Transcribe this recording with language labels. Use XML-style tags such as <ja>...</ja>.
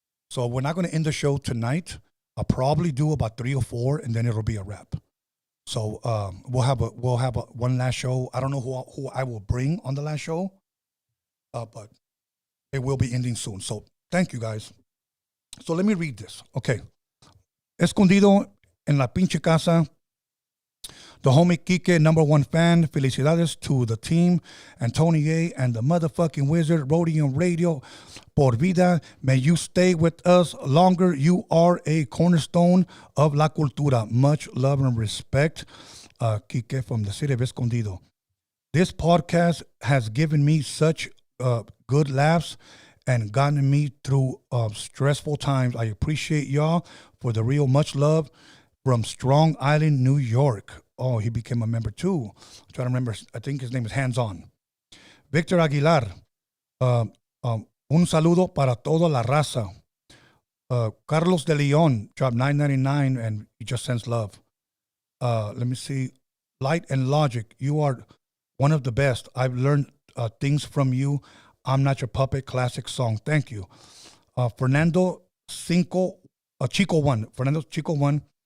<en>So we're not going to end the show tonight. I'll probably do about 3 or 4, and then it'll be a wrap. So we'll have one last show. I don't know who I will bring on the last show, but it will be ending soon. So thank you guys. So let me read this. Okay.</en> <es>Escondido en la pinche casa.</es> <en>The homie Kike, #1 fan. Felicidades to the team and Tony A and the motherfucking wizard, Roadium Radio.</en> <es>Por vida,</es> <en>may you stay with us longer. You are a cornerstone of</en> <es>la cultura.</es> <en>Much love and respect, Kike from the city of Escondido. This podcast has given me such good laughs and gotten me through stressful times. I appreciate y'all for the real. Much love from Strong Island, New York. Oh, he became a member too. I'm trying to remember. I think his name is Hands On. Victor Aguilar.</en> <es>Un saludo para toda la raza.</es> <en>Carlos de Leon dropped $9.99 and he just sends love. Let me see. Light and Logic. You are one of the best. I've learned things from you. I'm Not Your Puppet. Classic song. Thank you. Fernando Chico 1. Fernando Chico 1.</en>